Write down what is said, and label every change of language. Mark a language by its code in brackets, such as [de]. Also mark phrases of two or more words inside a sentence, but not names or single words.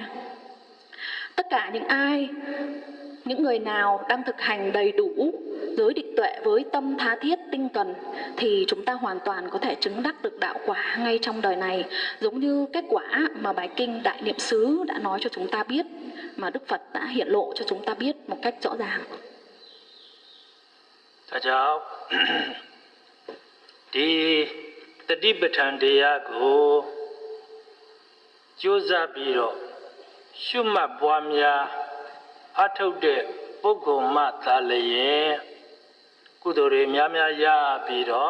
[vi] Tất cả những người nào đang thực hành đầy đủ giới định tuệ với tâm tha thiết tinh cần thì chúng ta hoàn toàn có thể chứng đắc được đạo quả ngay trong đời này, giống như kết quả mà bài kinh Đại Niệm xứ đã nói cho chúng ta biết, mà Đức Phật đã hiện lộ cho chúng ta biết một cách rõ ràng. [my] ဒါကြောင့်ဒီတတိပဋ္ဌာန်တရားကိုကြိုးစားပြီးတော့ရှုမှတ်ပွားများအထုတ်တဲ့ပုဂ္ဂိုလ်မှသာလျင်ကုသိုလ်တွေများများရပြီးတော့